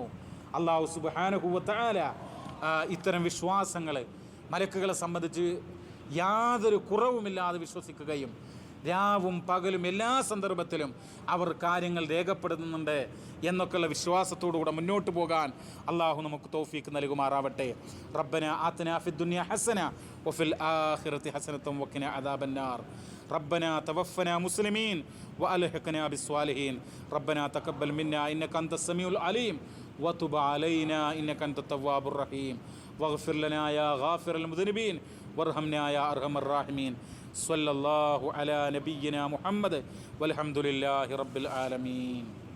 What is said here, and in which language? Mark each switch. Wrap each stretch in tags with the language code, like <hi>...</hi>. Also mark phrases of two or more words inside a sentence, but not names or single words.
<ar>الله سبحانه وتعالى</ar> <ml>ഇത്തരം വിശ്വാസങ്ങൾ മലക്കുകളെ സംബന്ധിച്ച് യാതൊരു കുറവുമില്ലാതെ വിശ്വസിക്കുകയും രാവും പകലും എല്ലാ സന്ദർഭത്തിലും അവർ കാര്യങ്ങൾ രേഖപ്പെടുത്തുന്നുണ്ട് എന്നൊക്കെയുള്ള വിശ്വാസത്തോടുകൂടെ മുന്നോട്ട് പോകാൻ അള്ളാഹു നമുക്ക് തൗഫീക്ക് നൽകുമാറാവട്ടെ.</ml> <ar>ربنا آتنا في الدنيا حسنة وفي الآخرة حسنة وقنا عذاب النار. ربنا توفنا مسلمين وألحقنا بالصالحين. ربنا تقبل منا إنك أنت السميع العليم وتب علينا إنك أنت التواب الرحيم واغفر لنا يا غافر المذنبين وارحمنا يا أرحم الراحمين. صلى الله على نبينا محمد والحمد لله رب العالمين.</ar>